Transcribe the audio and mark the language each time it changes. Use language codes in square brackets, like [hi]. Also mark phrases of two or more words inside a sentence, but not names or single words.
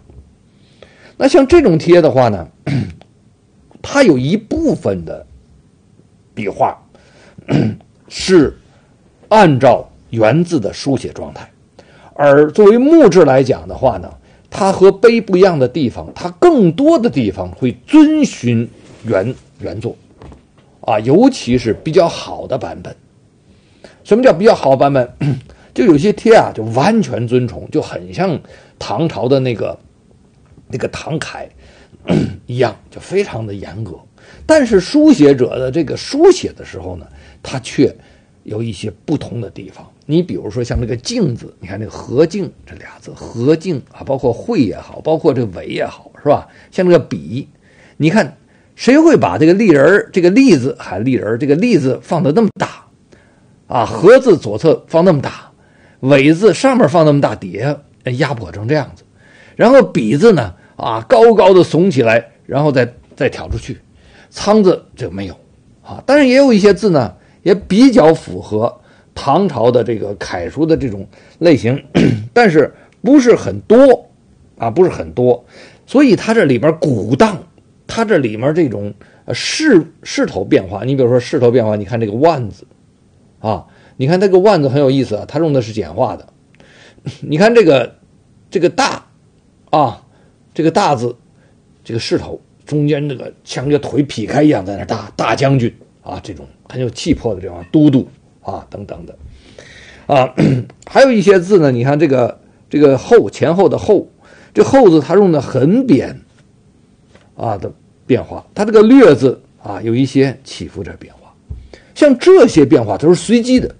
[zh] 那像這種帖的話呢，它有一部分的筆畫是按照原字的書寫狀態，而作為木質來講的話呢，它和碑不一樣的地方，它更多的地方會遵循原作啊，尤其是比較好的版本。什麼叫比較好的版本？就有些帖啊，就完全遵從，就很像唐朝的那個唐楷一樣，就非常的嚴格。但是書寫者的這個書寫的時候呢，它卻有一些不同的地方。你比如說像這個鏡字，你看這個和鏡這倆字，和鏡啊，包括會也好，包括這個緯也好，是吧？像這個筆，你看誰會把這個立人這個立字還立人這個立字放得那麼大啊？和字左側放那麼大，緯字上面放那麼大，底下壓迫成這樣子，然後筆字呢啊高高的聳起來，然後再挑出去，倉字這個沒有啊。但是也有一些字呢，也比較符合唐朝的這個楷書的這種類型，但是不是很多啊，不是很多。所以它這裡面鼓盪，它這裡面這種勢頭變化。你比如說勢頭變化，你看這個萬字啊，你看這個萬字很有意思啊，它用的是簡化的。你看這個大啊，這個大字，這個勢頭中間這個像一個腿劈開一樣在那大將軍啊，這種很有氣魄的這種都督啊等等的啊，還有一些字呢，你看這個後前後的後，這後字它用的很扁啊的變化，它這個略字啊有一些起伏的變化，像這些變化都是隨機的。